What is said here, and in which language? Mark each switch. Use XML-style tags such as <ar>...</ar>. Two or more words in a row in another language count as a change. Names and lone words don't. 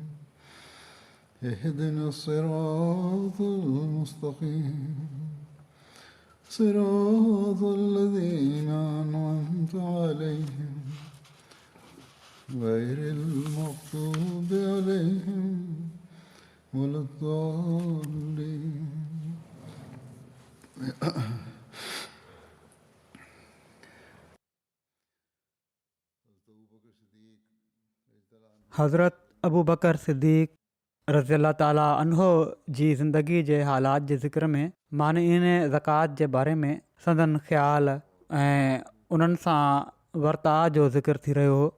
<ar>اهدنا الصراط المستقيم صراط الذين أنعمت عليهم غير المغضوب عليهم ولا الضالين.</ar> <sd>हज़रत अबू बकर सिद्दीक़</sd> <ar>رضي الله تعالى عنه</ar> <sd>जी ज़िंदगी जे हालात जे ज़िक्र में माने इन ज़कात जे बारे में संदन ख़्याल ऐं उन्हनि सां वर्ताउ जो ज़िक्र थी रहियो हो।</sd>